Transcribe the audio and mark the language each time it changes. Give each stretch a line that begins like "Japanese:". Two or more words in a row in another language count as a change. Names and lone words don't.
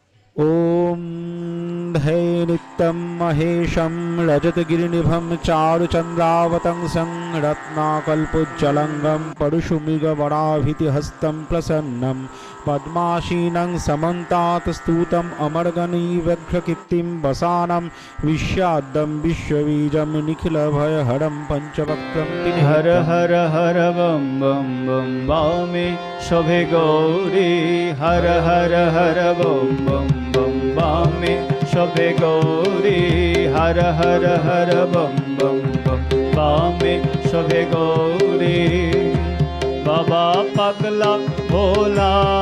Sanskrit: ॐ धै नित्यं महेशं रजतगिरिनिभं चारुचन्द्रावतंसं रत्नाकल्पोज्ज्वलङ्गं परशुमृगवराभितिहस्तं प्रसन्नं पद्मासीनं समन्तात् स्तुतम् अमरगणैर्व्यघ्रकीर्तिं वसानं विश्वाद्यं विश्वबीजं निखिलभयहरं पञ्चवक्त्रं
Bhojpuri: हर हर हर बम बम बम बामे शोभे गौरी हर हर हर बम बम बम बामे शोभे गौरी हर हर हर बम बम बम बामे शोभे गौरी बाबा पगला भोला